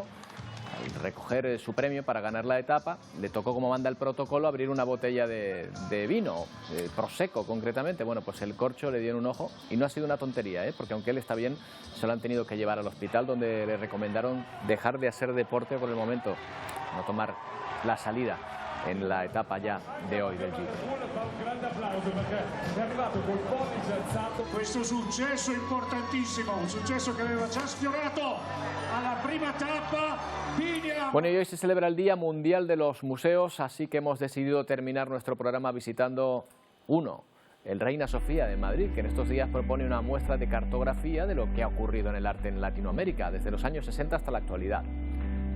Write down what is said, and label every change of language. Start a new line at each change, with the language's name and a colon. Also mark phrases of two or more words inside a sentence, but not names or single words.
Spanish: Al recoger su premio para ganar la etapa, le tocó, como manda el protocolo, abrir una botella de vino, Prosecco concretamente. Bueno, pues el corcho le dio en un ojo y no ha sido una tontería, porque aunque él está bien, se lo han tenido que llevar al hospital, donde le recomendaron dejar de hacer deporte por el momento, no tomar la salida en la etapa ya de hoy del Giro.
Italian: Questo successo importantissimo, un successo che aveva già sfiorato alla prima tappa.
Spanish: Bueno, y hoy se celebra el Día Mundial de los Museos, así que hemos decidido terminar nuestro programa visitando uno, el Reina Sofía de Madrid, que en estos días propone una muestra de cartografía de lo que ha ocurrido en el arte en Latinoamérica, desde los años 60 hasta la actualidad.